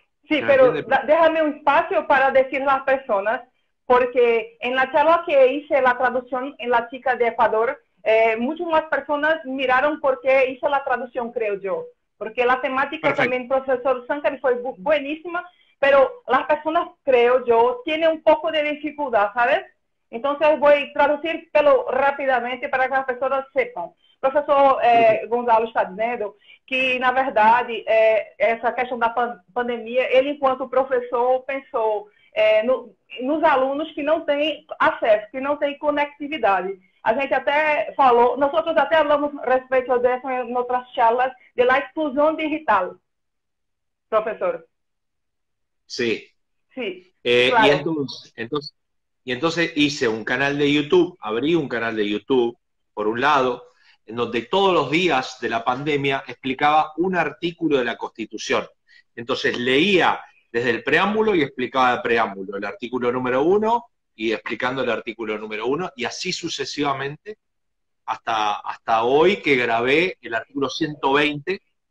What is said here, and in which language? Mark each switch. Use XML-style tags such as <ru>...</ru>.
<es>Sí, pero déjame un espacio para decir a las personas, porque en la charla que hice la traducción en la chica de Ecuador, muchas más personas miraron por qué hice la traducción, creo yo. Porque la temática Perfecto. también, profesor Sankari, fue buenísima, pero las personas, creo yo, tienen un poco de dificultad, ¿sabes? Entonces voy a traducir</es> <pt>pelo rapidamente para que as pessoas sepam. O professor Gonzalo está dizendo que, na verdade, essa questão da pandemia, ele, enquanto professor, pensou nos alunos que não têm acesso, que não têm conectividade. A gente até falou, nós até falamos a respeito disso em outras</pt> <es>charlas, de la</es> <pt>exclusão digital, professor.</pt> <es>Sí. Sí, Claro. claro. Y entonces hice un canal de YouTube, abrí un canal de YouTube, por un lado, en donde todos los días de la pandemia explicaba un artículo de la Constitución. Entonces leía desde el preámbulo y explicaba el preámbulo, el artículo número 1 y explicando el artículo número 1, y así sucesivamente hasta hoy que grabé el artículo 120.</es>